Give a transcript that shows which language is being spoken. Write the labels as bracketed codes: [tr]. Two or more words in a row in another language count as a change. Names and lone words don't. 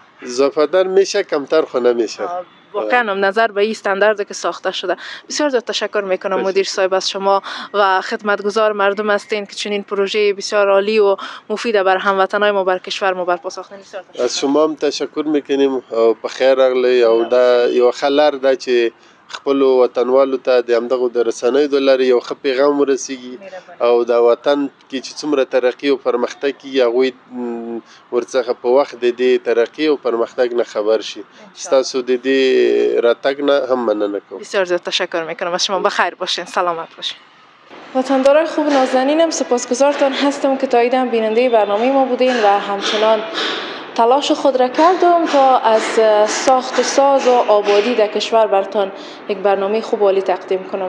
[fa] زیادتر میشه کمتر خو نمیشه. واقعا هم نظر به این استانداردی که ساخته شده. بسیار زیاد تشکر میکنم مدیر صاحب از شما و خدمتگزار مردم هستین که چنین پروژه بسیار عالی و مفید بر هموطنای ما بر کشور ما برپا ساختین. بسیار تشکر. از شما هم تشکر میکنیم [ps] او په خیر راغلی او دا یو خلار دا چې خپل وطنوالو ته د همدغه د رسنیو د لارې یو ښه پیغام ورسیږي او د وطن کې چې څومره ترقي او پرمختګ کیږي هغوی ورڅخه په وخت د دې ترقي او پرمختګ نه خبر شي. ستاسو د دې راتګ نه هم مننه کوم. [fa] بسیار زیاد تشکر میکنم از شما. بخیر باشین، سلامت باشین. وطندارای خوب نازنینم سپاسگزارتان هستم که تا ایدم بیننده برنامه ما بودین و همچنان تلاش خود را کردم تا از ساخت ساز و آبادی در کشور برتان یک برنامه خوب عالی تقدیم کنم.